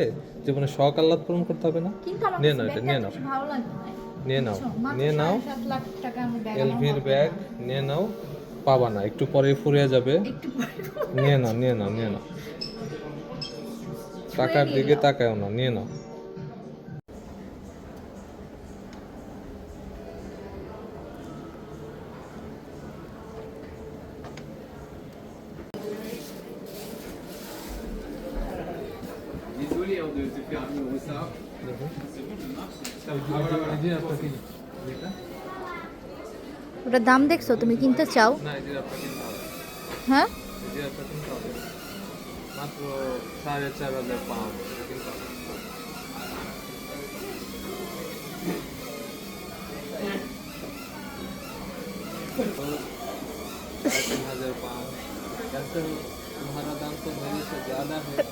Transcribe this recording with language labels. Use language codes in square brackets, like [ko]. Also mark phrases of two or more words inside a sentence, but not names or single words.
[bn] জীবনে শখ আহ্লাদ পূরণ করতে হবে না? কিন্তু আমার নিয়ে নাও, এটা নিয়ে নাও, ভালো লাগে না। নিয়ে নাও, বুঝছো? মাত্র নিয়ে নাও। 7.5 লাখ টাকা আমার ব্যাগ। এলভির ব্যাগ নিয়ে নাও, পাবা না, একটু পরে ফুরিয়ে যাবে। একটু পরে নিয়ে নাও, নিয়ে নাও, নিয়ে নাও, টাকার দিকে তাকাও না, নিয়ে নাও। [fr] Désolé de te faire vivre ça. [bn] ওটার দাম দেখছো? তুমি কিনতে চাও? না, এটা আপনাকে কিনতে হবে। হ্যাঁ, এটা আপনাকে কিনতে হবে। মাত্র 4,500 পাউন্ড এটা কিনতে হবে। [hi] तुम्हारा दाम तो मेरे से ज्यादा है।